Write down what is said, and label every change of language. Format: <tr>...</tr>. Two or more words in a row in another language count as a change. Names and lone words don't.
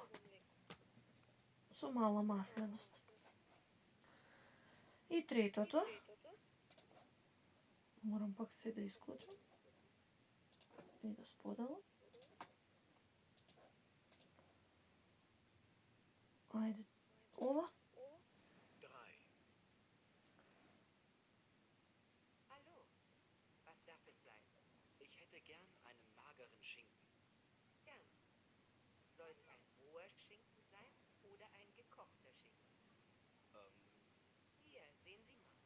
<mk>Со мала масленост. И третото. Морам пак се да исклучам. И да споделам. Ајде. Ова. 3.</mk> <de>Hallo, was darf es sein? Ich hätte gern einen mageren Schinken. Gern. Soll es ein roher Schinken sein oder ein gekochter Schinken? Hier, sehen Sie mal.</de>